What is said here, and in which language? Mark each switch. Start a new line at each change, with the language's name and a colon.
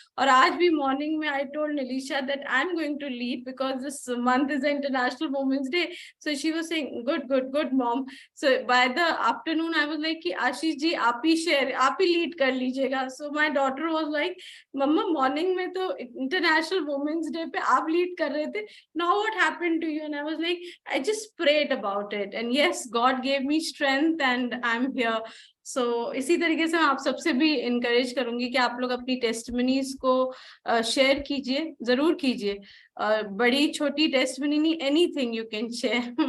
Hindi: और आज भी मॉर्निंग में
English: I told Nilisha that I am going to lead because this month is international women's day. So she was saying good mom. So by the afternoon I was like
Hindi: कि आशीष जी आप ही share, आप ही lead कर लीजिएगा.
English: so my daughter was like,
Hindi: mamma morning में तो international women's day पे आप lead कर रहे थे,
English: Now what happened to you? And I was like, I just prayed about it, and yes, God gave me strength and I'm here.
Hindi: So इसी तरीके से मैं आप सबसे भी encourage करूंगी कि आप लोग अपनी testimonies को share कीजिए, जरूर कीजिए. बड़ी छोटी testimony नहीं,
English: anything you can share.